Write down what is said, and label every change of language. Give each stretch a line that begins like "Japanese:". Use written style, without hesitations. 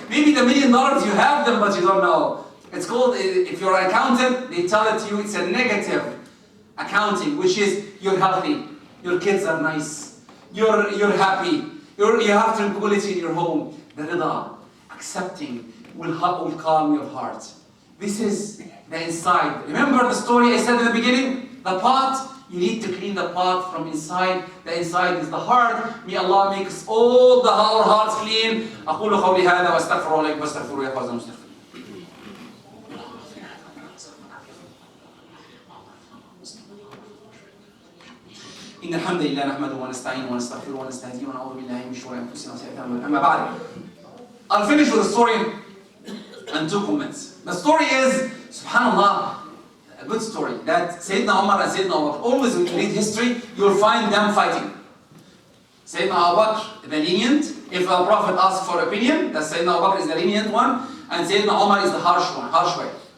English: Maybe the $1 million, you have them, but you don't know. It's called, if you're an accountant, they tell it to you, it's a negative accounting, which is you're healthy, your kids are nice, you're happy, you have tranquility in your home. The rida, accepting, will calm your heart. This is the inside. Remember the story I said in the beginning? The pot. You need to clean the pot from inside. The inside is the heart. May Allah make us all our hearts clean.
Arabic: أقول قولي هذا وأستغفر الله لكم واستغفروه يا فوز المستغفرين. إن الحمد لله نحمده ونستعينه ونستغفره ونستهديه ونعوذ بالله من شرور أنفسنا وسيئات أعمالنا. أما بعد,
English: I'll finish with a story and 2 comments. The story is, subhanallah, a good story, that Sayyidina Umar and Sayyidina Abu Bakr, always when you read history, you'll find them fighting. Sayyidina Abu Bakr, the lenient. If a prophet asks for opinion, that Sayyidina Abu Bakr is the lenient one, and Sayyidina Umar is the harsh one, harsh way.